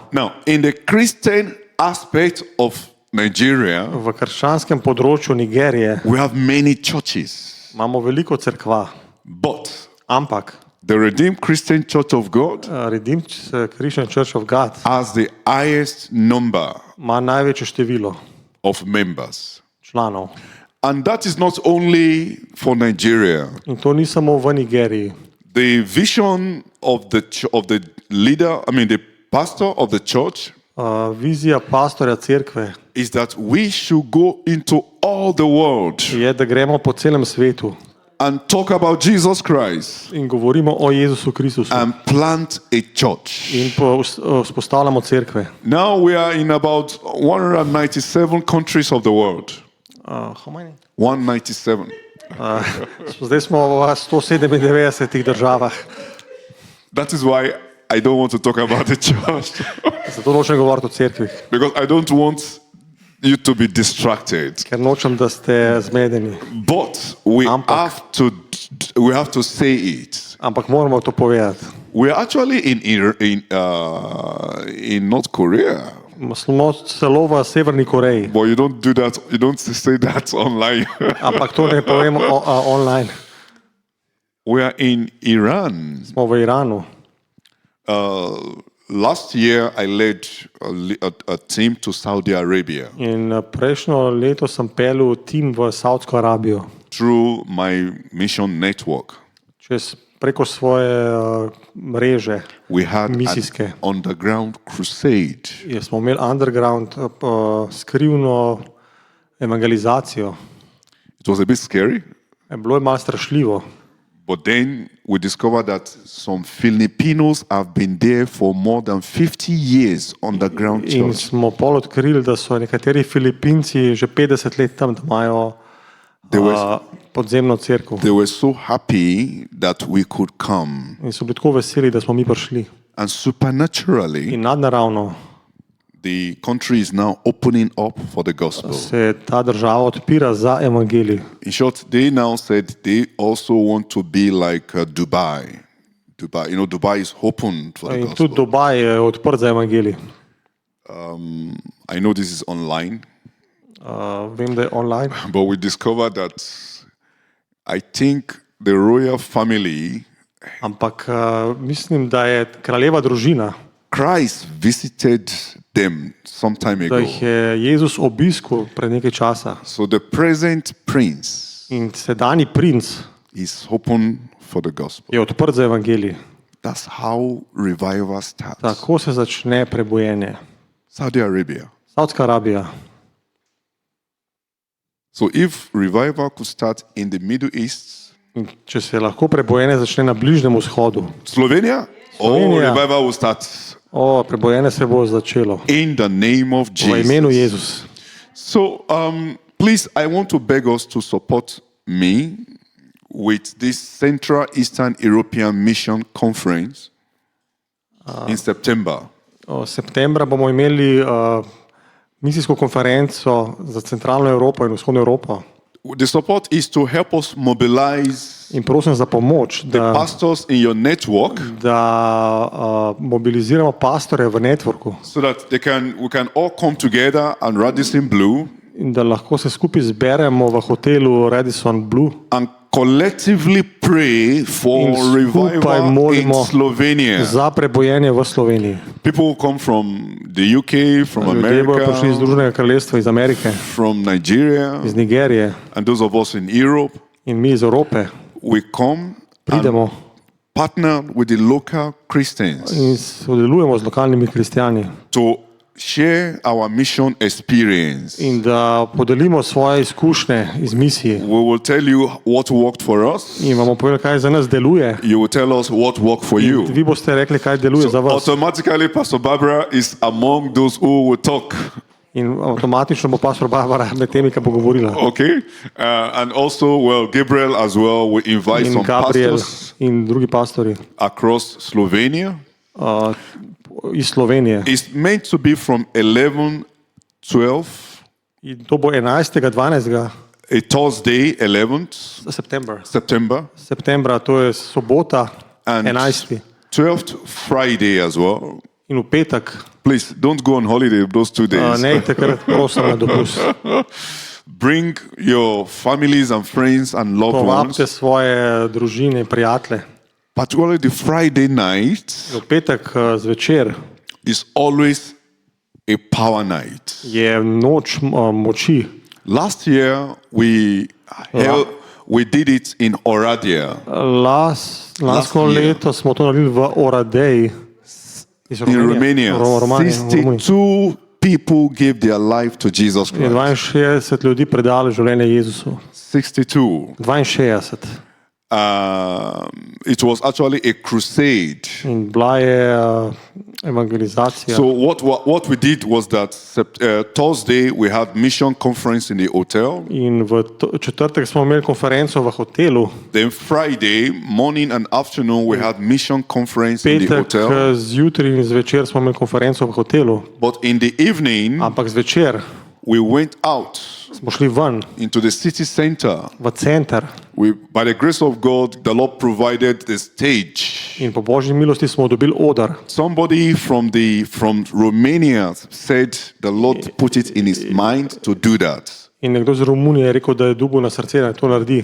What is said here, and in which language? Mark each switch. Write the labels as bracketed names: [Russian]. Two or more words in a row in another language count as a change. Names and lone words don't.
[English] Now, in the Christian aspect of Nigeria, [Slovenian] V krščanskem področju Nigerije [English] we have many churches. [Slovenian] imamo veliko cerkva, [English] But [Slovenian] ampak [English] the Redeemed Christian Church of God [Slovenian] Redeemed Christian Church of God [English] has the highest number [Slovenian] ima največje število [English] of members. [Slovenian] članov. [English] And that is not only for Nigeria. [Slovenian] In to ni samo v Nigeriji. [English] The vision of the leader, the pastor of the church, [Slovenian] Vizija pastorja cerkve [English] is that we should go into all the world [Slovenian] je, da gremo po celem svetu [English] and talk about Jesus Christ [Slovenian] in govorimo o Jezusu Kristusu [English] and plant a church. [Slovenian] in vzpostavljamo cerkve. [English] Now we are in about 197 countries of the world. How many? 197. [Slovenian] Zdaj smo v 197 državah. [English] That is why I don't want to talk about the church. [Slovenian] Zato nočem govoriti o cerkvih, [English] Because I don't want you to be distracted. [Slovenian] ker nočem, da ste zmedeni. [English] But we [Slovenian] Ampak. [English] have to say it. [Slovenian] Ampak moramo to povedati. [English] We are actually in North Korea, [Slovenian] Smo celo v Severni Koreji, [English] but you don't do that. You don't say that online. [Slovenian] ampak to ne povemo online. [English] We are in Iran. [Slovenian] Smo v Iranu. [English] Last year, I led a team to Saudi Arabia [Slovenian] In prejšnjo leto sem pelil tim v Saudsko Arabijo, [English] through my mission network. [Slovenian] preko svoje mreže [English] We had [Slovenian] misijske. [English] an underground crusade. [Slovenian] Smo imeli underground skrivno evangelizacijo. [English] It was a bit scary, [Slovenian] Bilo je malo strašljivo. [English] but then we discovered that some Filipinos have been there for more than 50 years underground [Slovenian] In [English] church. [Slovenian] smo pol odkrili, da so nekateri Filipinci že 50 let tam, da imajo podzemno cerkev. [English] They were so happy that we could come. [Slovenian] In so bili tako veseli, da smo mi prišli. [English] And supernaturally, [Slovenian] In nadnaravno [English] the country is now opening up for the gospel. se ta država odpira za evangelij. In short, they now said they also want to be like Dubai. Dubai is open for the [Slovenian] In tudi [English] gospel. [Slovenian] Dubaj je odprt za evangelij. [English] I know this is online, [Slovenian] Vem, da je online. [English] but we discovered that I think the royal family, [Slovenian] Ampak mislim, da je kraljeva družina, [English] Christ visited them some time [Slovenian] da [English] ago. [Slovenian] jih je Jezus obiskal pred nekaj časa. [English] So the present prince [Slovenian] In sedanji princ [English] is open for the gospel. [Slovenian] je odprt za evangelij. [English] That's how revival starts. [Slovenian] Tako se začne prebojenje. [English] Saudi Arabia. [Slovenian] Saudska Arabija. [English] So if revival could start in the Middle East, [Slovenian] In če se lahko prebojenje začne na Bližnjem vzhodu, [English] Slovenia, [Slovenian] Slovenia. [English] revival will start [Slovenian] prebojenje se bo začelo. [English] in the name of [Slovenian] V imenu [English] Jesus. [Slovenian] Jezus. [English] So please, I want to beg us to support me with this Central Eastern European Mission Conference in September. [Slovenian] Septembra bomo imeli misijsko konferenco za centralno Evropo in vzhodno Evropo. [English] The support is to help us mobilize [Slovenian] In prosim za pomoč, da [English] pastors in your network [Slovenian] mobiliziramo pastore v networku [English] so that we can all come together and Radisson Blue [Slovenian] in da lahko se skupaj zberemo v hotelu Radisson Blue [English] and collectively pray for [Slovenian] in skupaj [English] revival in [Slovenian] molimo [English] Slovenia. [Slovenian] za prebojenje v Sloveniji. [English] People will come from the UK, from [Slovenian] Ljudje bodo prišli iz [English] America, [Slovenian] Združenega kraljestva, iz Amerike, [English] from Nigeria, [Slovenian] iz Nigerije [English] and those of us in Europe. [Slovenian] in mi iz Evrope [English] We come and [Slovenian] pridemo [English] partner with the local Christians [Slovenian] in sodelujemo z lokalnimi kristjani [English] to share our mission experience. [Slovenian] in da podelimo svoje izkušnje iz misije. [English] We will tell you what worked for us. [Slovenian] In vam bomo povedali, kaj za nas deluje. [English] You will tell us what worked for you. [Slovenian] Vi boste rekli, kaj deluje za vas. [English] Automatically, Pastor Barbara is among those who will talk. [Slovenian] In avtomatično bo pastor Barbara med temi, ki bo govorila. [English] Okay, and also, well, Gabriel as well. We invite [Slovenian] In [English] some [Slovenian] Gabriel [English] pastors [Slovenian] in drugi pastori [English] across Slovenia. [Slovenian] iz Slovenije. [English] It's meant to be from 11, 12, [Slovenian] In to bo 11. 12. [English] a Thursday, 11th [Slovenian] septembra. [English] September, [Slovenian] To je sobota, [English] and [Slovenian] 11. [English] 12th Friday as well. [Slovenian] In v petek. [English] Please don't go on holiday those 2 days. [Slovenian] Ne takrat prosim na dopust. [English] Bring your families and friends and loved ones. [Slovenian] Povabite svoje družine, prijatelje. [English] Particularly the Friday night [Slovenian] V petek zvečer [English] is always a power night. [Slovenian] je noč moči. [English] Last year we did it in Oradea [Slovenian] Lansko [English] year. [Slovenian] leto smo to naredili v Oradeji iz [English] in Romania. [Slovenian] Romaniji. [English] 62 people gave their life to Jesus [Slovenian] Je [English] Christ. [Slovenian] 62 ljudi predalo življenje Jezusu. [English] 62. [Slovenian] 62. [English] It was actually a crusade. [Slovenian] In bila je evangelizacija. [English] So what we did was that Thursday we had mission conference in the hotel. [Slovenian] In v četrtek smo imeli konferenco v hotelu. [English] Then Friday morning and afternoon we had mission conference in the [Slovenian] Petek [English] hotel. [Slovenian] zjutraj in zvečer smo imeli konferenco v hotelu. [English] But in the evening [Slovenian] Ampak zvečer [English] we went out [Slovenian] smo šli ven [English] into the city center. [Slovenian] v center [English] By the grace of God, the Lord provided the stage. [Slovenian] in po božji milosti smo dobili oder. [English] Somebody from Romania said the Lord put it in his mind to do that. [Slovenian] In nekdo iz Romunije je rekel, da je dobil na srce, da to naredi.